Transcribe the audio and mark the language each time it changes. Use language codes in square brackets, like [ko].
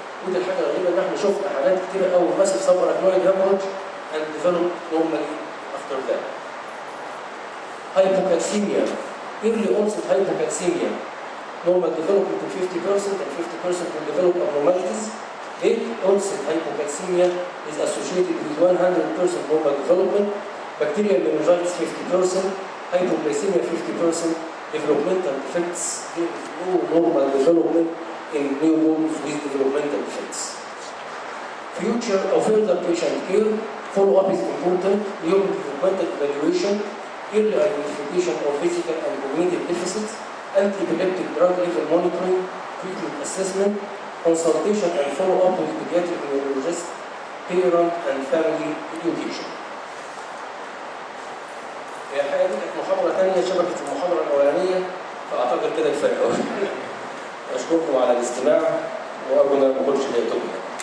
[ar] ودي الحاجه الغريبه ان احنا شفنا حالات كتير قوي [en] massive subarachnoid hemorrhage and develop normally after that. Hypocalcemia, early onset hypocalcemia, normal development to 50% and 50% will develop abnormalities. Late onset hypocalcemia is associated with 100% normal development. Bacterial meningitis 50%, hypoglycemia 50%, developmental defects, there is no normal development in newborns with developmental defects. Future or further patient care, follow-up is important, neonatal evaluation, early identification of physical and cognitive deficits, anti-epileptic drug level monitoring, treatment assessment, consultation and follow-up with pediatric neurologist, parent and family education. [ar] الحقيقة دي كانت محاضرة ثانية شبكة المحاضرة الأولانية، فأعتقد كده كفاية أوي. أشكركم على الاستماع وأرجو أن ما أكونش ضايقتكم.